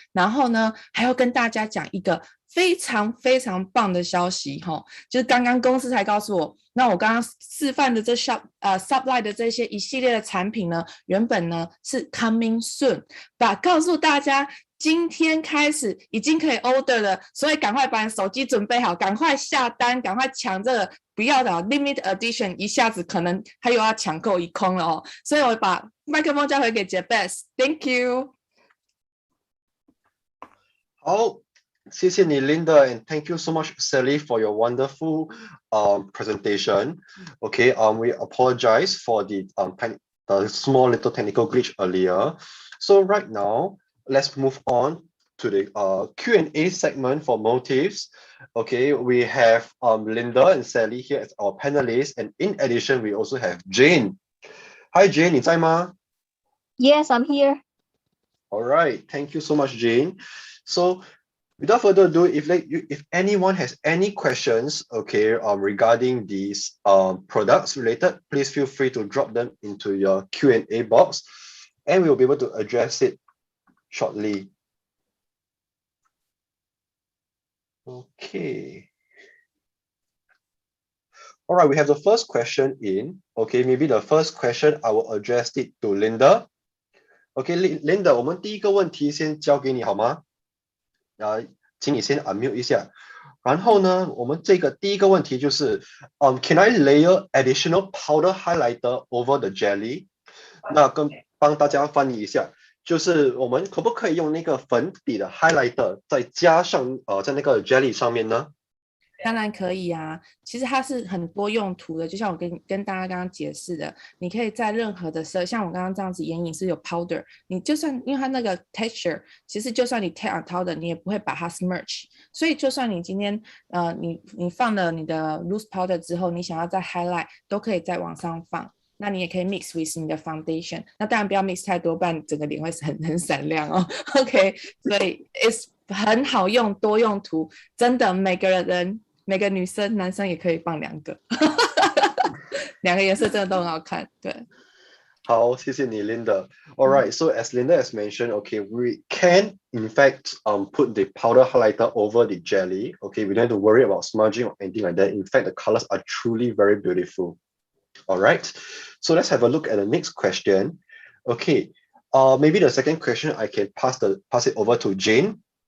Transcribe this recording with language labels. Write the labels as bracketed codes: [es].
[zh] 然后呢还要跟大家讲一个非常非常棒的消息，就是刚刚公司才告诉我，那我刚刚示范的这 Sublight 的这些一系列的产品呢，原本呢是 [en] coming soon， [zh] 告诉大家今天开始已经可以 order 了，所以赶快把你手机准备好，赶快下单，赶快抢这个，不要的 limit edition， 一下子可能他又要抢购一空了哦。所以我把麦克风交回给 Jebes， [en] Thank you。 [zh] 好，谢谢你 [en] Linda and thank you so much Sally for your wonderful presentation. Okay, we apologize for the small little technical glitch earlier. So right now, let's move on to the Q&A segment for motives. Okay, we have Linda and Sally here as our panelists, and in addition, we also have Jane. [zh] Hi Jane, 你在吗? [en] Yes, I'm here. All right, thank you so much, Jane. So without further ado, if anyone has any questions, okay, regarding these products related, please feel free to drop them into your Q&A box, and we will be able to address it shortly. Okay. All right, we have the first question in. Okay, maybe the first question I will address it to Linda. [zh] Okay, Linda, 我们第一个问题先交给你好吗？请你先 unmute 一下。然后呢，我们这个第一个问题就是， [en] can I layer additional powder highlighter over the jelly？ [zh] 那帮大家翻译一下。就是我们可不可以用那个粉底的 highlighter 再加上在那个 jelly 上面呢？当然可以啊，其实它是很多用途的，就像我跟大家刚刚解释的，你可以在任何的色，像我刚刚这样子眼影是有 powder， 你就算因为它那个 texture， 其实就算你 [en] take on powder， [zh] 你也不会把它 smudge， 所以就算你今天你放了你的 loose powder 之后，你想要再 highlight 都可以再往上放。那你也可以 [en] mix with [zh] 你的 foundation， 那当然不要 mix 太多，不然你整个脸会很闪亮哦。 OK， 所以 it's 很好用，多用途，真的每个女生、男生也可以放2个，2个颜色真的都很好看。对，好，谢谢你 Linda. [en] All right, so as Linda has mentioned, okay, we can in fact put the powder highlighter over the jelly. Okay, we don't have to worry about smudging or anything like that. In fact, the colors are truly very beautiful. All right, so let's have a look at the next question. Okay, maybe the second question I can pass it over to Jane.